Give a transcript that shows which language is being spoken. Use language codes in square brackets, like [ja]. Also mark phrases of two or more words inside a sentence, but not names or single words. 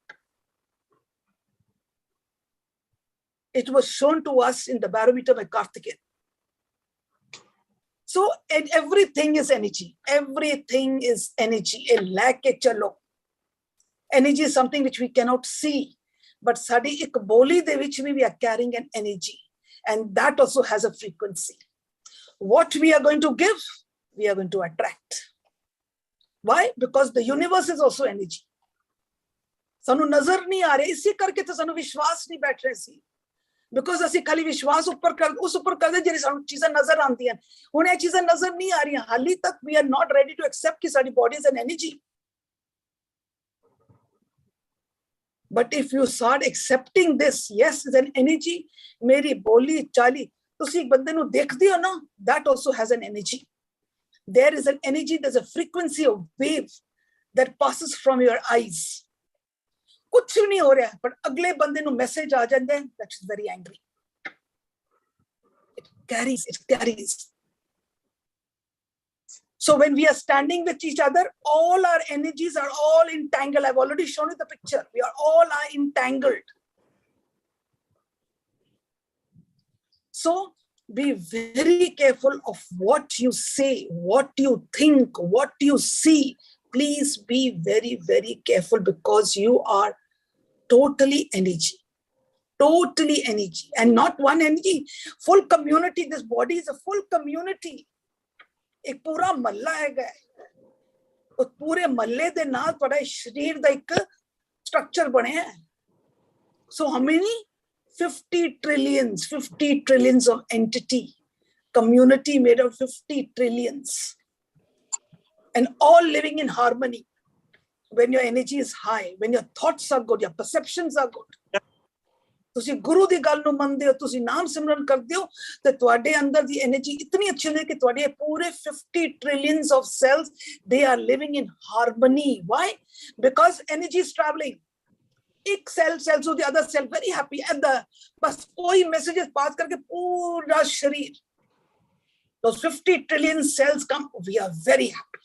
[en] It was shown to us in the barometer by Karthikeyan. So everything is energy. Everything is energy. Energy is something which we cannot see. But [pa] ਸਾਡੀ ਇੱਕ ਬੋਲੀ ਦੇ ਵਿੱਚ [en] we are carrying an energy. And that also has a frequency. What we are going to give, we are going to attract. Why? Because the universe is also energy. [pa] ਸਾਨੂੰ ਨਜ਼ਰ ਨਹੀਂ ਆ ਰਿਹਾ, ਇਸੀ ਕਰਕੇ ਤਾਂ ਸਾਨੂੰ ਵਿਸ਼ਵਾਸ ਨਹੀਂ ਬੈਠ ਰਹੇ ਸੀ. Because ਅਸੀਂ ਖਾਲੀ ਵਿਸ਼ਵਾਸ ਉੱਪਰ ਕਰ ਉਸ ਉੱਪਰ ਕਰਦੇ ਜਿਹੜੀ ਸਾਨੂੰ ਚੀਜ਼ਾਂ ਨਜ਼ਰ ਆਉਂਦੀਆਂ ਹੁਣ ਇਹ ਚੀਜ਼ਾਂ ਨਜ਼ਰ ਨਹੀਂ ਆ ਰਹੀਆਂ ਹਾਲੀ ਤੱਕ [en] we are not ready to accept [pa] ਕਿ ਸਾਡੀ [en] body is an energy. But if you start accepting this, yes, it's an energy, [pa] ਮੇਰੀ ਬੋਲੀ ਚਾਲੀ ਤੁਸੀਂ ਇੱਕ ਬੰਦੇ ਨੂੰ ਦੇਖਦੇ ਹੋ ਨਾ, [en] that also has an energy. There is an energy, there's a frequency of wave that passes from your eyes. [hi] कुछ भी नहीं हो रहा है पर अगले बंदे नु मैसेज आ जाता है, [en] that is very angry. It carries. So when we are standing with each other, all our energies are all entangled. I've already shown you the picture. We are all entangled. So be very careful of what you say, what you think, what you see. Please be very, very careful because you are totally energy. Totally energy. And not one energy. Full community. This body is a full community. [pa] ਇੱਕ ਪੂਰਾ ਮੱਲਾ ਹੈਗਾ ਉਸ ਪੂਰੇ ਮੱਲੇ ਦੇ ਨਾਲ ਬੜਾ ਸ਼ਰੀਰ ਦਾ ਇੱਕ ਸਟ੍ਰਕਚਰ ਬਣੇ ਹੈ. [en] So how many? 50 trillions of entity. Community made of 50 trillions. And all living in harmony. When your energy is high, when your thoughts are good, your perceptions are good. [pa] ਤੁਸੀਂ ਗੁਰੂ ਦੀ ਗੱਲ ਨੂੰ ਮੰਨਦੇ ਹੋ, ਤੁਸੀਂ ਨਾਮ ਸਿਮਰਨ ਕਰਦੇ ਹੋ ਤੇ ਤੁਹਾਡੇ ਅੰਦਰ ਦੀ એનર્ਜੀ ਇਤਨੀ ਅੱਛੀ ਹੁੰਦੀ ਹੈ ਕਿ ਤੁਹਾਡੇ ਪੂਰੇ [en] 50 trillions of cells, they are living in harmony. [pa] Why? [en] Because energy is traveling. एक cell to the other cell, very happy. [hi] And बस कोई [en] messages pass [hi] करके पूरा शरीर, [en] those 50 trillion cells come, we are very happy.